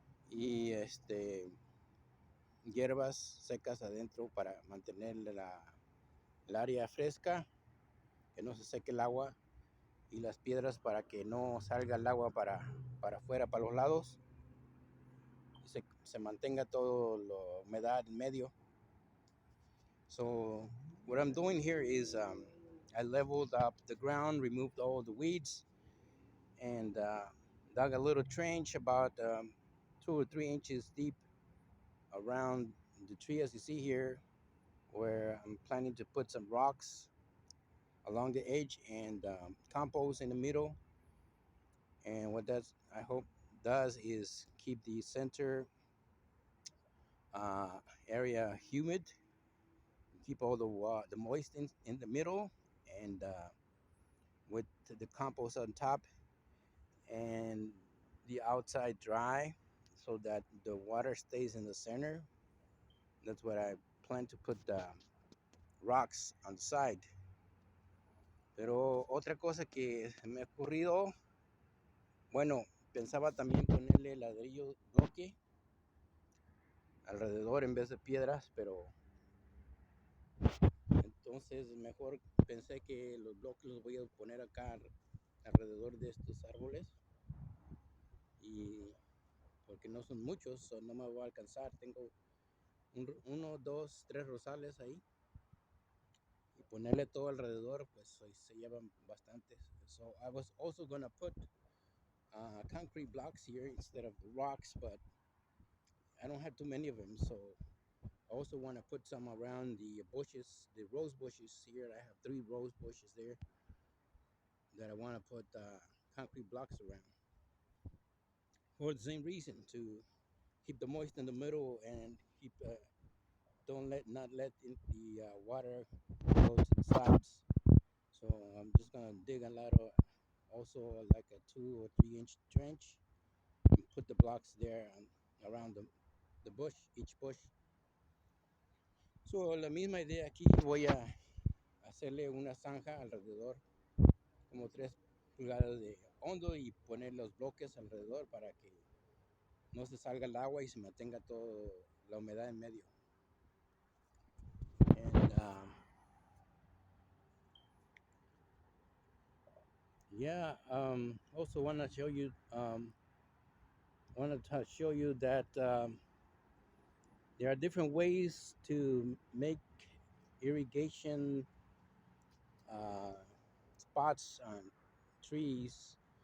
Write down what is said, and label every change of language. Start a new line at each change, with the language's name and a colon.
Spanish: y hierbas secas adentro para mantener el área fresca, que no se seque el agua, y las piedras para que no salga el agua para afuera, para los lados, y se mantenga todo la humedad en medio.
English: So what I'm doing here is I leveled up the ground, removed all the weeds, and dug a little trench about 2 or 3 inches deep around the tree, as you see here, where I'm planning to put some rocks along the edge and compost in the middle. And what that I hope does is keep the center uh, area humid, keep all the moist in the middle, and with the compost on top and the outside dry, so that the water stays in the center. That's what I plan to put the rocks on the side.
Spanish: Pero otra cosa que me ha ocurrido, bueno, pensaba también ponerle ladrillo bloque alrededor en vez de piedras, pero entonces mejor pensé que los bloques los voy a poner acá alrededor de estos árboles, y porque no son muchos, no me va a alcanzar. Tengo uno, dos, tres rosales ahí, y ponerle todo alrededor, pues se llevan bastantes.
English: So I was also gonna put concrete blocks here instead of the rocks, but I don't have too many of them, so I also want to put some around the bushes, the rose bushes here. I have 3 rose bushes there that I want to put concrete blocks around, for the same reason, to keep the moist in the middle and keep don't let not let the water go to the sides. So I'm just gonna dig a lot of, also like a 2 or 3 inch trench, and put the blocks there around the bush, each bush.
Spanish: So la misma idea aquí, voy a hacerle una zanja alrededor, como 3 pulgadas de hondo, y poner los bloques alrededor para que no se salga el agua y se mantenga toda la humedad en medio.
English: And yeah, also want to show you, that there are different ways to make irrigation uh, spots on trees.